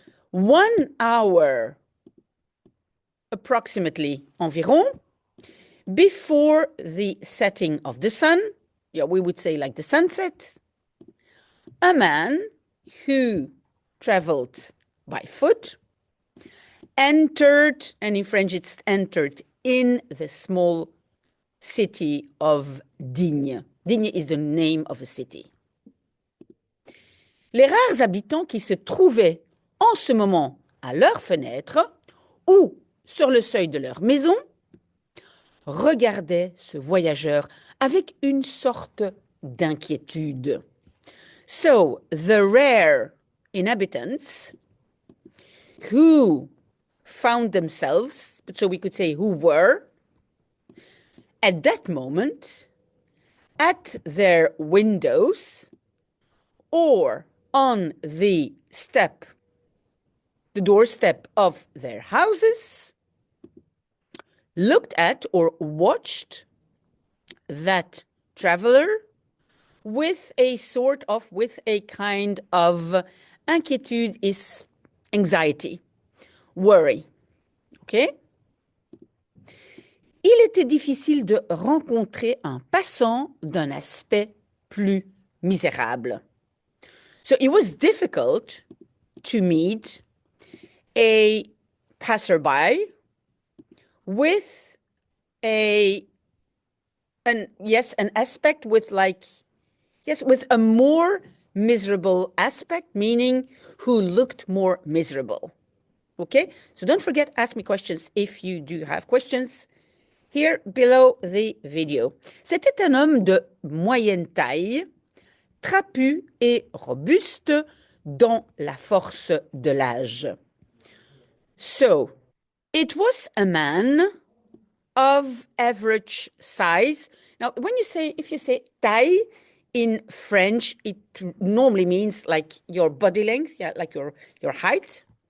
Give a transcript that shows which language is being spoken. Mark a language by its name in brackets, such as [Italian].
[English] 1 hour, approximately, environ, before the setting of the sun, yeah, we would say like the sunset, a man who traveled by foot entered, and in French it's entered, in the small city of Digne. Digne is the name of a city. [French] Les rares habitants qui se trouvaient en ce moment à leur fenêtre ou sur le seuil de leur maison regardaient ce voyageur avec une sorte d'inquiétude. [English] So, the rare inhabitants who found themselves, so we could say who were, at that moment, at their windows or on the doorstep of their houses, looked at or watched that traveler with a kind of inquiétude is anxiety, worry. Okay? [French] Il était difficile de rencontrer un passant d'un aspect plus misérable. [English] So it was difficult to meet a passerby with an aspect with with a more miserable aspect, meaning who looked more miserable. Okay? So don't forget, ask me questions if you do have questions here below the video. [French] C'était un homme de moyenne taille, trapu et robuste dans la force de l'âge. [English] So, it was a man of average size. Now, if you say taille in French, it normally means like your body length, yeah, like your height.